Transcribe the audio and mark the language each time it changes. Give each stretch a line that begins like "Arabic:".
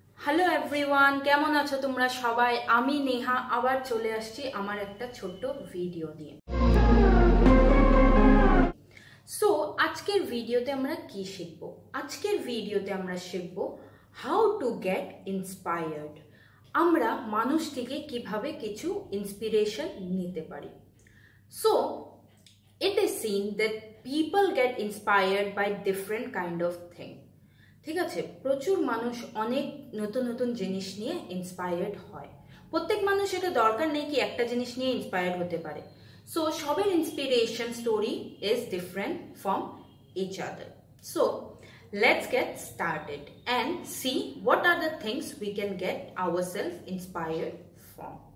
English: hello everyone,
Bangla: কেমন আছো তোমরা সবাই? আমি নেহা আবার চলে আসছি আমার একটা ছোট্ট ভিডিও নিয়ে। সো আজকের ভিডিওতে আমরা কি শিখব? আজকের ভিডিওতে আমরা শিখব
English: How to get inspired.
Bangla: আমরা মানুষ থেকে কিভাবে কিছু ইন্সপিরেশন নিতে পারি।
English: So it is seen that people get inspired by different kind of thing.
Bangla: ঠিক আছে, প্রচুর মানুষ অনেক নতুন নতুন জিনিস নিয়ে ইন্সপায়ার্ড হয়। প্রত্যেক মানুষ এটা দরকার নেই কি একটা জিনিস নিয়ে ইন্সপায়ার্ড হতে পারে।
English: So সবের inspiration story is different from each other. So let's get started and see what are the things we can get ourselves inspired from.